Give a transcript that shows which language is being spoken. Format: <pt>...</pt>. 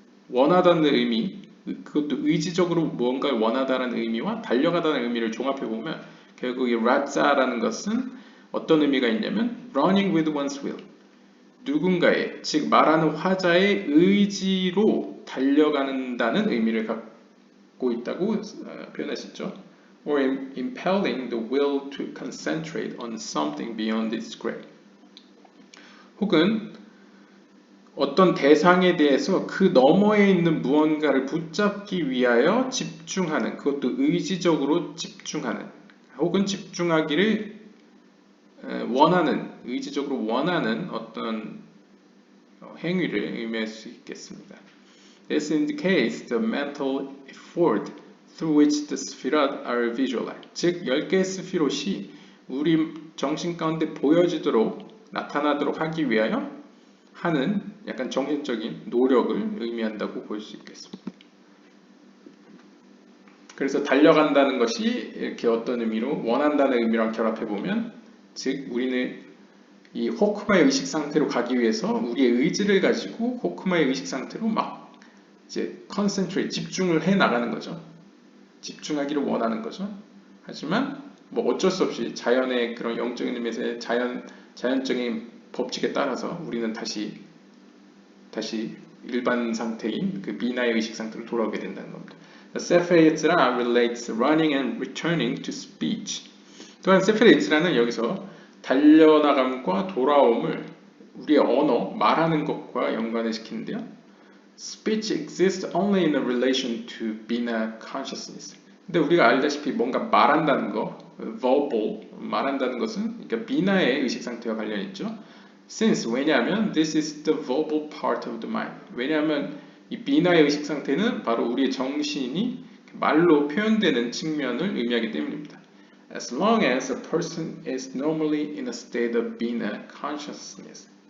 <ko>원하다는 의미 그것도 의지적으로 무언가를 원하다는 의미와 달려가다는 의미를 종합해 보면 결국 이 rat자라는 것은 어떤 의미가 있냐면</ko> <en>running with one's will</en> <ko>누군가의 즉 말하는 화자의 의지로 달려간다는 의미를 갖고 있다고 표현할 수 있죠.</ko> <en>or impelling the will to concentrate on something beyond its grip.</en> <ko>혹은 어떤 대상에 대해서 그 너머에 있는 무언가를 붙잡기 위하여 집중하는 그것도 의지적으로 집중하는 혹은 집중하기를 원하는 의지적으로 원하는 어떤 행위를 의미할 수 있겠습니다.</ko> <en>This indicates the mental effort through which the 스피랏 are visualized.</en> <ko>즉 10개의 스피롯이 우리 정신 가운데 보여지도록 나타나도록 하기 위하여 하는 약간 정신적인 노력을 의미한다고 볼 수 있겠습니다. 그래서 달려간다는 것이 이렇게 어떤 의미로 원한다는 의미랑 결합해 보면 즉 우리는 이 호크마의 의식 상태로 가기 위해서 우리의 의지를 가지고 호크마의 의식 상태로 막 이제 concentrate 집중을 해 나가는 거죠. 집중하기를 원하는 거죠. 하지만 뭐 어쩔 수 없이 자연의 그런 영적인 의미에서의 자연적인 법칙에 따라서 우리는 다시 일반 상태인 그 비나의 의식 상태로 돌아오게 된다는 겁니다.</ko> <en>세fer 예츠라 relates running and returning to speech.</en> <ko>또한 세fer 예츠라는 여기서 달려나감과 돌아옴을 우리의 언어, 말하는 것과 연관을 시키는데요.</ko> <en>Speech exists only in a relation to bina consciousness.</en> <ko>근데 우리가 알다시피 뭔가 말한다는 거, verbal, 말한다는 것은 그러니까 비나의 의식 상태와 관련이 있죠.</ko> <en>Since,</en> <ko>왜냐하면</ko> <en>this is the verbal part of the mind.</en> <ko>왜냐하면 이 비나의 의식 상태는 바로 우리의 정신이 말로 표현되는 측면을 의미하기 때문입니다.</ko> <en>As long as a person is normally in a state of bina consciousness.</en>